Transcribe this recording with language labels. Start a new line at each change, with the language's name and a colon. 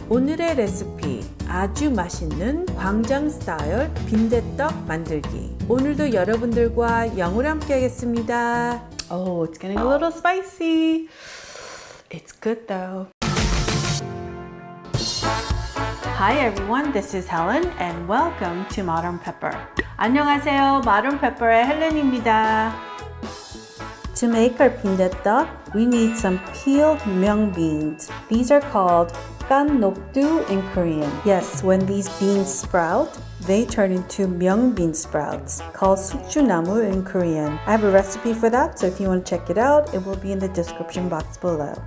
Korean: 오늘의 레시피, 아주 맛있는 광장 스타일 빈대떡 만들기. 오늘도 여러분들과 영으로 함께 하겠습니다.
English: Oh, it's getting a little spicy. It's good though. Hi everyone, this is Helen and welcome to Modern Pepper.
Korean: 안녕하세요, Modern Pepper의 헬렌입니다.
English: To make our bindaetteok, we need some peeled mung beans. These are called KkanNokDu in Korean. Yes, when these beans sprout, they turn into mung bean sprouts, called sukjunamu in Korean. I have a recipe for that, so if you want to check it out, it will be in the description box below.